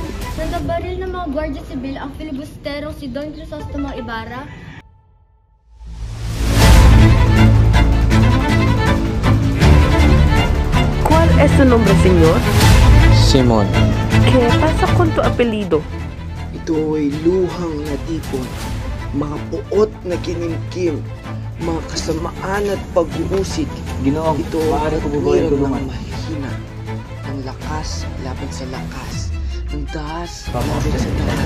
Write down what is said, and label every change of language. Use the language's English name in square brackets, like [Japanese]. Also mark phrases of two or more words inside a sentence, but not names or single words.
[Filipino] Nandabaril ng mga Guardia Civil ang filibusterong si Don Crisostomo Ibarra? [Spanish] ¿Cuál es su nombre, señor? Simon. ¿Qué pasa con tu apellido? [Filipino] Ito ay luhang natipon, mga puot na kinimkim, mga kasamaan at pag-uusig. Ginoong, Ito maaari ko ba yung tulungan? ng mahihina, ng lakas laban sa lakas, ng dahas laban sa dahas.